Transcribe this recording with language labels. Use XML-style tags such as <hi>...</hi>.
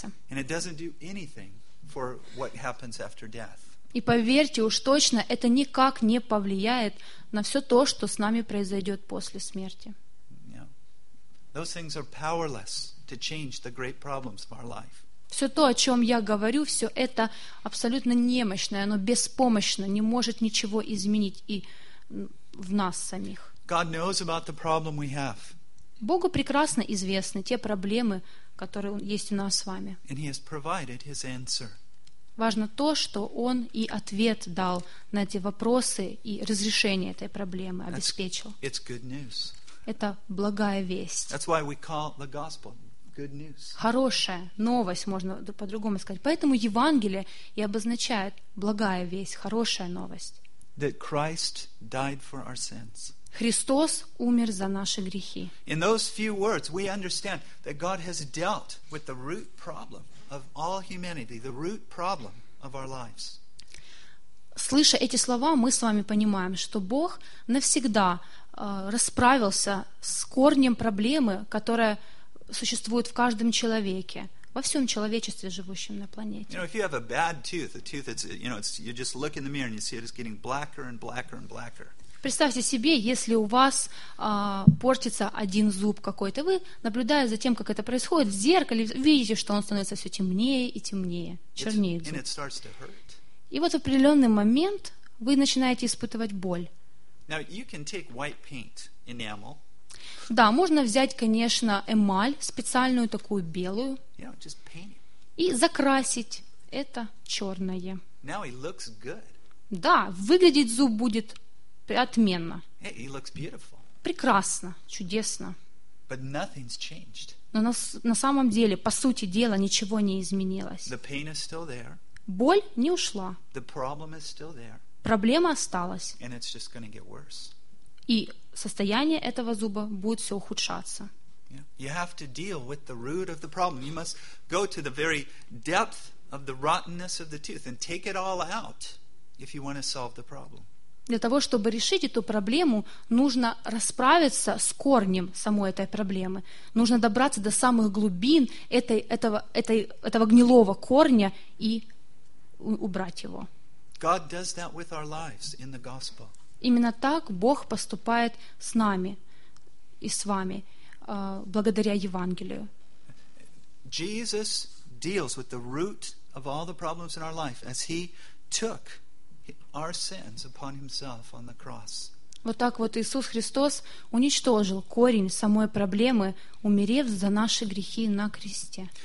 <en>And it doesn't do anything for what happens after death.</en> <ru>И поверьте, уж точно это никак не повлияет на все то, что с нами произойдет после смерти.</ru> <en>Yeah. Those things are powerless to change the great problems of our life.</en> <ru>Все то, о чем я говорю, все это абсолютно немощное, оно беспомощно, не может ничего изменить и в нас самих.</ru> <en>God knows about the problem we have.</en> <ru>Богу прекрасно известны те проблемы, которые есть у нас с вами.</ru> <en>And he has provided his answer.</en> <ru>Важно то, что Он и ответ дал на эти вопросы и разрешение этой проблемы обеспечил.</ru> <en>It's good news.</en> <ru>Это благая весть.</ru> <en>That's why we call the gospel good news.</en> <ru>Хорошая новость, можно по-другому сказать. Поэтому Евангелие и обозначает благая весть, хорошая новость.</ru> <en>That Christ died for our sins.</en> <ru>Христос умер за наши грехи.</ru> <en>In those few words, we understand that God has dealt with the root problem of all humanity, the root problem of our lives.</en> <ru>слыша эти слова, мы с вами понимаем, что Бог навсегда расправился с корнем проблемы, которая существует в каждом человеке, во всем человечестве, живущем на планете.</ru> <en>You know, if you have a bad tooth, a tooth that's, you know, it's, you just look in the mirror and you see it is getting blacker and blacker and blacker.</en> <ru>Представьте себе, если у вас портится один зуб какой-то, вы, наблюдая за тем, как это происходит, в зеркале видите, что он становится все темнее и темнее, чернее зуб.</ru> <en>And it starts to hurt.</en> <ru>И вот в определенный момент вы начинаете испытывать боль.</ru> <en>Now, you can take white paint, enamel.</en> <ru>Да, можно взять, конечно, эмаль, специальную такую белую,</ru> <en>you know, just paint it.</en> <ru>И закрасить это черное.</ru> <en>Now he looks good.</en> <ru>Да, выглядеть зуб будет отменно.</ru> <en>Hey, he looks beautiful.</en> <ru>Прекрасно, чудесно.</ru> <en>But nothing's changed.</en> <ru>Но на самом деле, по сути дела, ничего не изменилось.</ru> <en>The pain is still there.</en> <ru>Боль не ушла.</ru> <en>The problem is still there.</en> <ru>Проблема осталась.</ru> <en>And it's just gonna get worse.</en> <ru>И состояние этого зуба будет все ухудшаться.</ru> <en>You have to deal with the root of the problem. You must go to the very depth of the rottenness of the tooth and take it all out if you want to solve the problem.</en> <ru>Для того, чтобы решить эту проблему, нужно расправиться с корнем самой этой проблемы. Нужно добраться до самых глубин этого гнилого корня и убрать его.</ru> <en>God does that with our lives in the gospel.</en> <ru>Именно так Бог поступает с нами и с вами, благодаря Евангелию.</ru> <en>Jesus deals with the root of all the problems in our life as he took our sins upon himself on the cross.</en> <ru>Вот так вот Иисус Христос уничтожил корень самой проблемы, умерев за наши грехи на кресте.</ru>